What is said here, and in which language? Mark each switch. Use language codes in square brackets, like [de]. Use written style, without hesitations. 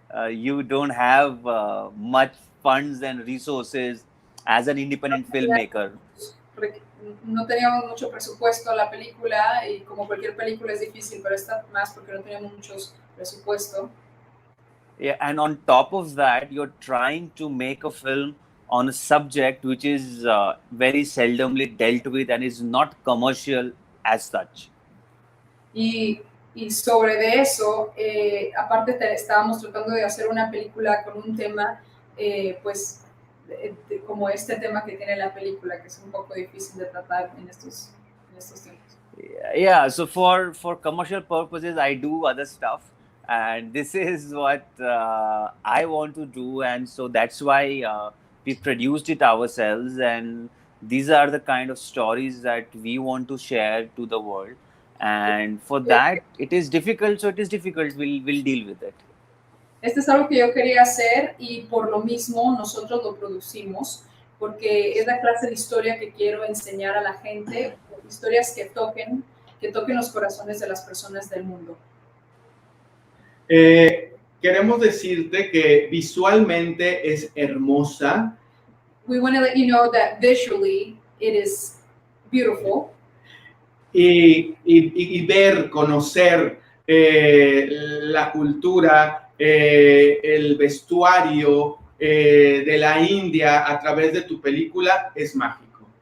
[en] You don't have much funds and resources as an independent filmmaker. [es] No teníamos mucho presupuesto la película y como cualquier película es difícil, pero esta más porque no teníamos mucho presupuesto. [en] Yeah, and on top of that, you're trying to make a film on a subject which is very seldomly dealt with and is not commercial as such. [es] Y sobre de eso, aparte estábamos tratando de hacer una película con un tema, pues, como este tema que tiene la película, que es un poco difícil de tratar en estos tiempos. [en] Yeah, so for commercial purposes, I do other stuff. And this is what I want to do. And so that's why we produced it ourselves. And these are the kind of stories that we want to share to the world. And for that, it is difficult. So it is difficult. We'll deal with it. [es] Este es algo que yo quería hacer y por lo mismo nosotros lo producimos, porque es la clase de historia que quiero enseñar a la gente, historias que toquen los corazones de las personas del mundo. Queremos decirte que visualmente es hermosa. [en] We want to let you know that visually it is beautiful. [es] Y ver, conocer la cultura, el vestuario de la India a través de tu película es mágico.